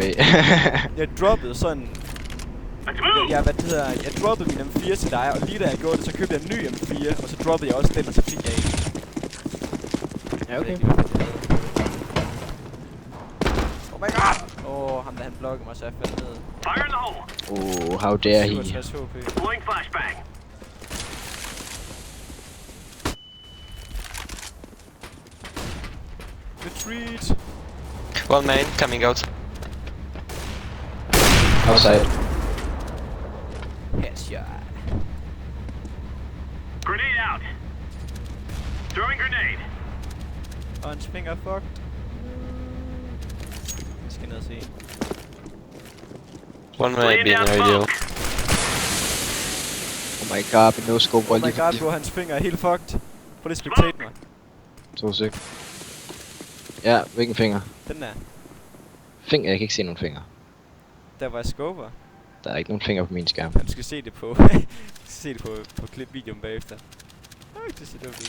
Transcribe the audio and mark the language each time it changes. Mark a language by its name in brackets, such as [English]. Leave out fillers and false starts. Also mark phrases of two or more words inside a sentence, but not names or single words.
[Danish] Jeg droppede sådan... Jeg droppede min M4 til dig, og lige da jeg gjorde det, så købte jeg en ny M4, og så droppede jeg også den, og så fik jeg en. Ja, okay. [English] Oh my god! [Danish] Ham der han blokkede mig, så jeg faldt ned. [English] Fire in the hole. How dare he. 67 HP. Deploying flashbang. Retreat! One main coming out. Outside. Headshot. Grenade out. Throwing grenade. [Danish] Og hans finger er fucked. Jeg skal ned og se. [English] One may Laying be in down radio. smoke. Oh my god, no scope. Oh my god, bro, [Danish] hans finger er helt fucked. Prøv lige at spectate mig. 2 sek. Ja, hvilken finger? Den der. Finger? Jeg kan ikke se nogen finger. Der var jeg scoper. Der er ikke nogen finger på min skærm. Du skal se det på... på klipvideoen bagefter. Det ser dumt ud.